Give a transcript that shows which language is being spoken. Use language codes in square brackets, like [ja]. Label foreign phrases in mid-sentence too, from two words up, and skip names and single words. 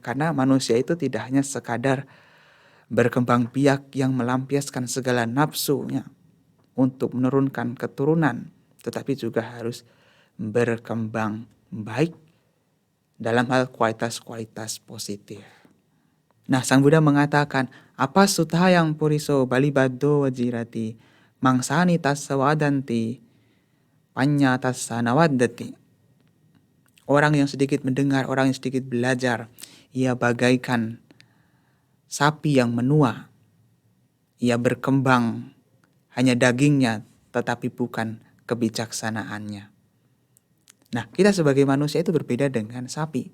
[id] Karena manusia itu tidak hanya sekadar berkembang biak yang melampiaskan segala nafsunya untuk menurunkan keturunan, tetapi juga harus berkembang baik dalam hal kualitas-kualitas positif. Nah, Sang Buddha mengatakan, [pi] apa sutha yang puriso balibado wajirati, mangsani tassa wadanti, panya tassa nawaddati. [id] Orang yang sedikit mendengar, orang yang sedikit belajar, ia bagaikan sapi yang menua. Ia berkembang hanya dagingnya, tetapi bukan kebijaksanaannya. Nah, kita sebagai manusia itu berbeda dengan sapi.